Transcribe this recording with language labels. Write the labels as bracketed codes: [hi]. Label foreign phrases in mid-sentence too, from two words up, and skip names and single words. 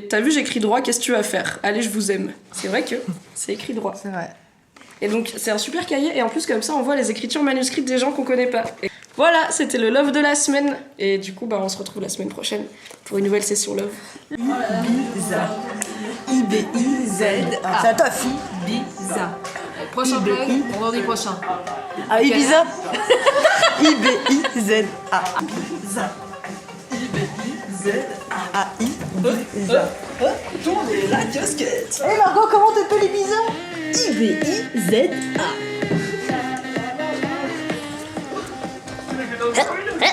[fr] T'as vu, j'écris droit, qu'est-ce que tu vas faire? Allez, je vous aime. C'est vrai que c'est écrit droit. C'est vrai. Et donc c'est un super cahier et en plus comme ça on voit les écritures manuscrites des gens qu'on connaît pas. Et voilà, c'était le love de la semaine. Et du coup bah on se retrouve la semaine prochaine pour une nouvelle session love. Ibiza. I-B-I-Z-A. C'est à toi, fille. Ibiza. Prochain vlog, vendredi prochain. Ah, Ibiza. I-B-I-Z-A. Ibiza. I-B-I-Z-A. Ibiza. Tournez la casquette. Hé Margot, comment t'appelles Ibiza? I-B-I-Z-A.